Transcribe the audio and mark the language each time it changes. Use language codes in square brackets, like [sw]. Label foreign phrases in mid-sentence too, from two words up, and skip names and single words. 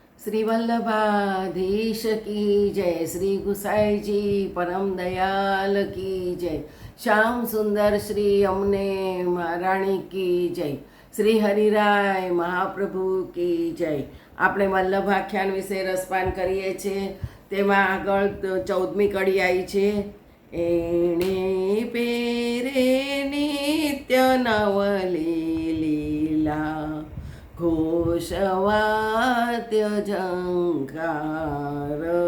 [hi] श्री वल्लभाधीश की जय, श्री गुसाई जी परम दयाल की जय, श्याम सुंदर श्री अमने महाराणी की जय, श्री हरिराय महाप्रभु की जय। [gu] આપણે વલ્લભાખ્યાન વિશે રસપાન કરીએ છીએ। તેમાં આગળ 14મી કડી આવી છે। એણે પેરે નિત્ય નવલી લીલા ઘોષવાદ્ય ઝંકાર